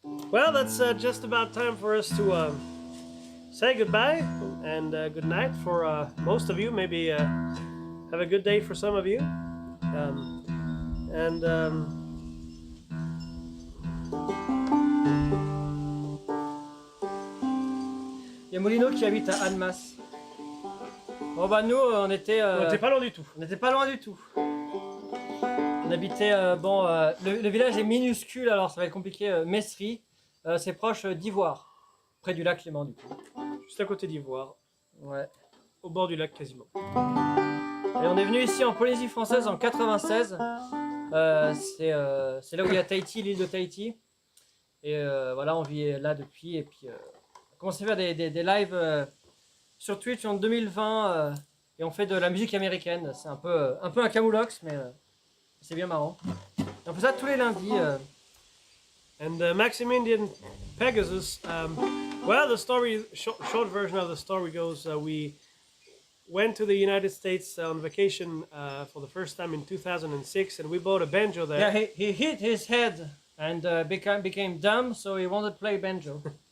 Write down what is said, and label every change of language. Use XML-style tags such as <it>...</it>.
<en>Well, that's just about time for us to say goodbye and good night for most of you. Maybe have a good day for some of you.</en> <fr>Il y a Molino qui habite à Annemasse. Bon bah nous on était pas loin du tout. On n'était pas loin du tout. On habitait le village est minuscule alors ça va être compliqué. Messery, c'est proche d'Ivoire, près du lac Léman du coup. Juste à côté d'Ivoire. Ouais. Au bord du lac quasiment. Et on est venu ici en Polynésie française en 96. C'est là où il y a Tahiti, l'île de Tahiti. Et voilà, on vit là depuis. Et puis on a commencé à faire des lives sur Twitch en 2020. Et on fait de la musique américaine. C'est un peu un camoulox, mais c'est bien marrant. Et on fait ça tous les lundis.</fr> <en>And Maximilian Pegasus, well, the story, short version of the story goes, we went to the United States on vacation for the first time in 2006, and we bought a banjo there. Yeah, he hit his head and became dumb, so he wanted to play banjo.</en>